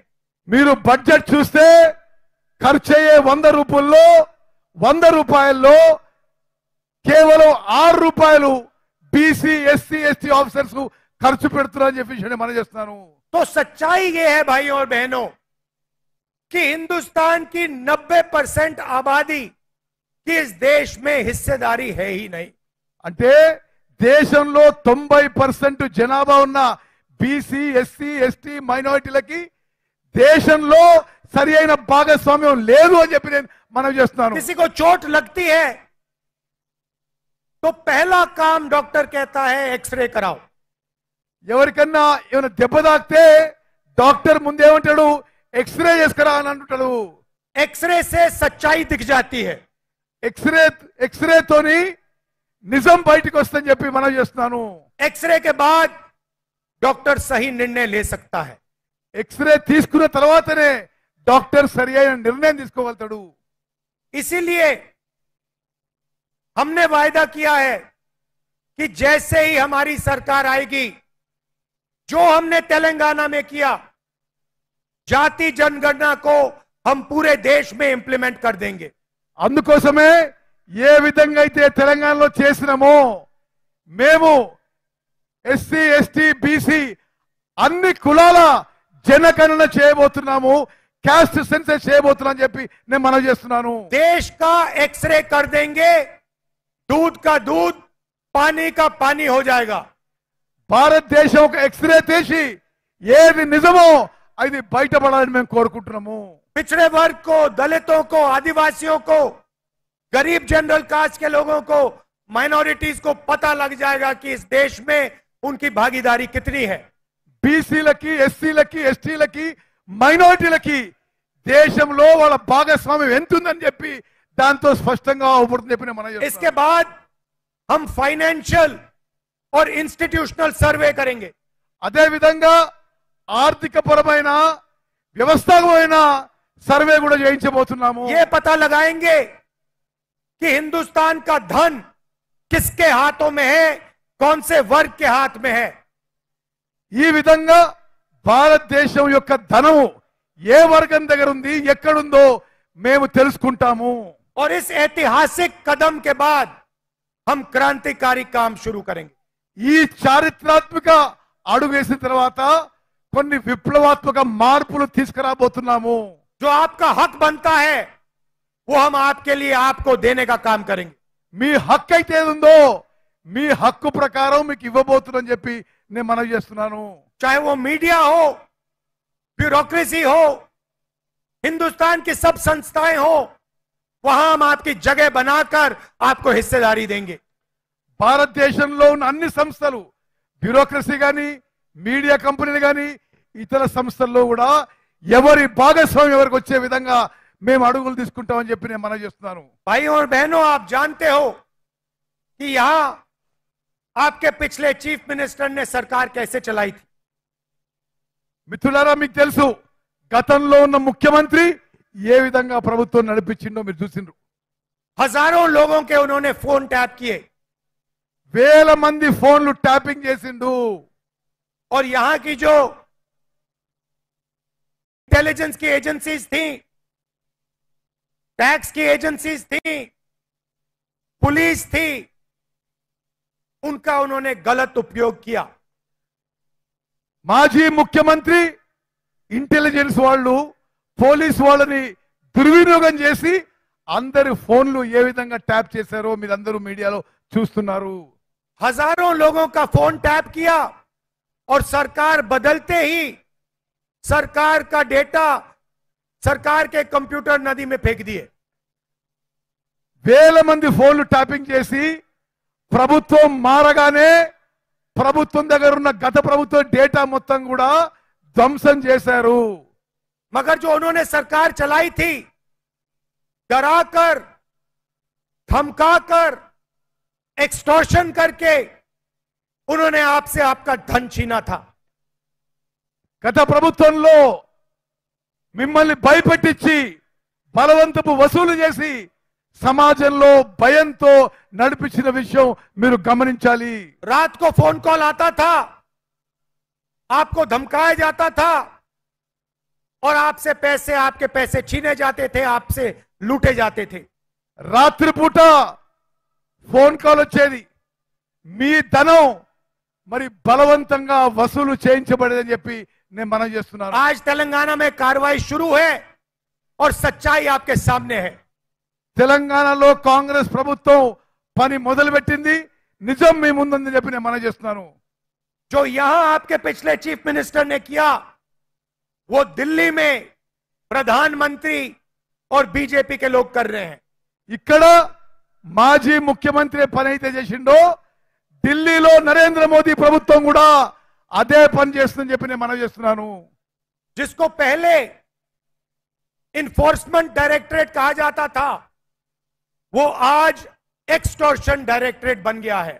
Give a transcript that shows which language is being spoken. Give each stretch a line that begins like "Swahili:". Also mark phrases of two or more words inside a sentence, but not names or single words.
Telugu: మీరు బడ్జెట్ చూస్తే ఖర్చు అయ్యే 100 రూపాయల్లో కేవలం 6 రూపాయలు బీసీ ఎస్సీ ఎస్టీ ఆఫీసర్స్ ఖర్చు పెడుతున్నారని చెప్పి నేను మనం చేస్తున్నాను.
Hindi: तो सच्चाई ये है भाइयों और बहनों कि हिंदुस्तान की 90% आबादी की इस देश में हिस्सेदारी है ही नहीं।
Telugu: అంటే దేశంలో 90% జనాభా ఉన్న బీసీ ఎస్సీ ఎస్టీ మైనారిటీలకి దేశంలో సరి అయిన భాగస్వామ్యం లేదు అని చెప్పి నేను మనం చేస్తున్నాను.
Hindi: किसी को चोट लगती है तो पहला काम डॉक्टर कहता है एक्सरे कराओ।
Telugu: ఎవరికన్నా ఏమైనా దెబ్బ తాకితే డాక్టర్ ముందేమంటాడు, ఎక్స్రే చేసుకురా అని అంటాడు.
Hindi: एक्सरे से सच्चाई दिख जाती है।
Telugu: ఎక్స్రేతోని నిజం బయటికి వస్తుందని చెప్పి మనం చేస్తున్నాను.
Hindi: एक्सरे के बाद डॉक्टर सही निर्णय ले सकता है।
Telugu: ఎక్స్రే తీసుకున్న తర్వాతనే డాక్టర్ సరి అయిన నిర్ణయం తీసుకోగలుగుతాడు.
Hindi: इसीलिए हमने वायदा किया है कि जैसे ही हमारी सरकार आएगी, जो हमने तेलंगाना में किया, जाति जनगणना को हम पूरे देश में इंप्लीमेंट कर देंगे।
Telugu: అందుకోసమే ఏ విధంగా అయితే తెలంగాణలో చేసినామో మేము ఎస్సీ ఎస్టీ బీసీ అన్ని కులాల జనగణన చేయబోతున్నాము,
English: caste census
Telugu: చేయబోతున్నాం అని చెప్పి నేను మనం చేస్తున్నాను.
Hindi: देश का एक्सरे कर देंगे, दूध का दूध, पानी का पानी हो जाएगा।
Telugu: భారతదేశం ఒక ఎక్స్రే తీసి ఏది నిజమో అది బయటపడాలని మేము కోరుకుంటున్నాము.
Hindi: पिछड़े वर्ग को, दलितों को, आदिवासियों को, गरीब
English: general caste
Hindi: के लोगों को, माइनॉरिटीज को पता लग जाएगा कि इस देश में उनकी भागीदारी कितनी है।
Telugu: బీసీలకి ఎస్సీలకి ఎస్టీలకి మైనారిటీలకి దేశంలో వాళ్ళ భాగస్వామ్యం ఎంత ఉందని చెప్పి దాంతో స్పష్టంగా అవుపడుతుంది చెప్పి మనం
Hindi: इसके बाद हम फाइनेंशियल और
English: institutional survey
Hindi: करेंगे।
Telugu: అదే విధంగా ఆర్థిక పరమైన వ్యవస్థాపకమైన సర్వే కూడా చేయించబోతున్నాము.
Hindi: ये पता लगाएंगे कि हिंदुस्तान का धन किसके हाथों में है, कौन से वर्ग के हाथ में है।
Telugu: ఈ విధంగా భారతదేశం యొక్క ధనము ఏ వర్గం దగ్గర ఉంది, ఎక్కడుందో మేము తెలుసుకుంటాము.
Hindi: और इस ऐतिहासिक कदम के बाद हम क्रांतिकारी काम शुरू करेंगे।
Telugu: ఈ చారిత్రాత్మక అడుగు వేసిన తర్వాత కొన్ని విప్లవాత్మక మార్పులు తీసుకురాబోతున్నాము.
Hindi: जो आपका हक बनता है वो हम आपके लिए आपको देने का काम करेंगे.
Telugu: మీ హక్కు అయితే ఏది ఉందో మీ హక్కు ప్రకారం మీకు ఇవ్వబోతుందని చెప్పి నేను మనవి చేస్తున్నాను.
Hindi: चाहे वो मीडिया हो, ब्यूरोक्रेसी हो, हिंदुस्तान की सब संस्थाएं हो, वहां हम आपकी जगह बनाकर आपको हिस्सेदारी देंगे.
Telugu: భారతదేశంలో ఉన్న అన్ని సంస్థలు, బ్యూరోక్రసీ కానీ, మీడియా కంపెనీలు కానీ, ఇతర సంస్థల్లో కూడా ఎవరి భాగస్వామ్యం ఎవరికి వచ్చే విధంగా మేము అడుగులు తీసుకుంటామని చెప్పి నేను మనవి చేస్తున్నాను.
Hindi: भाइयों और बहनों, आप जानते हो कि यहां आपके पिछले
English: chief minister
Hindi: ने सरकार कैसे चलाई थी.
Telugu: మిత్రులారా, మీకు తెలుసు గతంలో ఉన్న ముఖ్యమంత్రి ఏ విధంగా ప్రభుత్వం నడిపించిందో మీరు చూసిండ్రు.
Hindi: हजारों लोगों के उन्होंने
English: phone tap
Hindi: किए
Telugu: వేల మంది ఫోన్లు ట్యాపింగ్ చేసిండు.
Hindi: और यहां की जो इंटेलिजेंस की एजेंसीज थी, टैक्स की एजेंसीज थी, पुलिस थी, उनका उन्होंने गलत उपयोग किया.
Telugu: మాజీ ముఖ్యమంత్రి ఇంటెలిజెన్స్ వాళ్ళు పోలీస్ వాళ్ళని దుర్వినియోగం చేసి అందరి ఫోన్లు ఏ విధంగా ట్యాప్ చేశారో మీరందరూ మీడియాలో చూస్తున్నారు.
Hindi: हजारों लोगों का
English: phone tap
Hindi: किया और सरकार बदलते ही सरकार का डेटा सरकार के कंप्यूटर नदी में फेंक दिए.
Telugu: వేల మంది ఫోన్లు ట్యాపింగ్ చేసి ప్రభుత్వం మారగానే ప్రభుత్వం దగ్గర ఉన్న గత ప్రభుత్వం డేటా మొత్తం కూడా ధ్వంసం చేశారు.
Hindi: मगर जो उन्होंने सरकार चलाई थी, डराकर, धमकाकर, एक्सटॉर्शन करके उन्होंने आपसे आपका धन छीना था.
Telugu: గత ప్రభుత్వంలో మిమ్మల్ని భయపెట్టించి బలవంతపు వసూలు చేసి సమాజంలో భయంతో నడిపించిన విషయం మీరు గమనించాలి.
Hindi: रात को
English: phone call
Hindi: आता था, आपको धमकाया जाता था और आपसे पैसे, आपके पैसे छीने जाते थे, आपसे लूटे जाते थे.
Telugu: రాత్రిపూట
English: phone call
Telugu: వచ్చేది, మీ ధనం మరి బలవంతంగా వసూలు చేయించబడేదని చెప్పి నేను మనం చేస్తున్నాను.
Hindi: आज तेलंगाना में कार्रवाई शुरू है और सच्चाई आपके सामने है.
Telugu: తెలంగాణలో కాంగ్రెస్ ప్రభుత్వం పని మొదలుపెట్టింది, నిజం మీ ముందుందని చెప్పి నేను మనం చేస్తున్నాను.
Hindi: जो यहां आपके पिछले
English: chief minister
Hindi: ने किया वो दिल्ली में प्रधानमंत्री और बीजेपी के लोग कर रहे हैं.
Telugu: ఇక్కడ మాజీ ముఖ్యమంత్రి పని అయితే చేసిండో ఢిల్లీలో నరేంద్ర మోదీ ప్రభుత్వం కూడా అదే పని చేస్తుందని చెప్పి నేను మనం చేస్తున్నాను.
Hindi: जिसको पहले
English: enforcement directorate
Hindi: कहा जाता था वो आज
English: extortion directorate
Hindi: बन गया है.